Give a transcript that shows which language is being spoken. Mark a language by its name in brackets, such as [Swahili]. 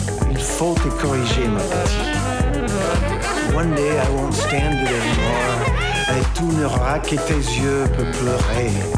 [French] Il faut te corriger, ma petite. [English] One day I won't stand it anymore. [French] Et tu n'auras que tes yeux peut pleurer.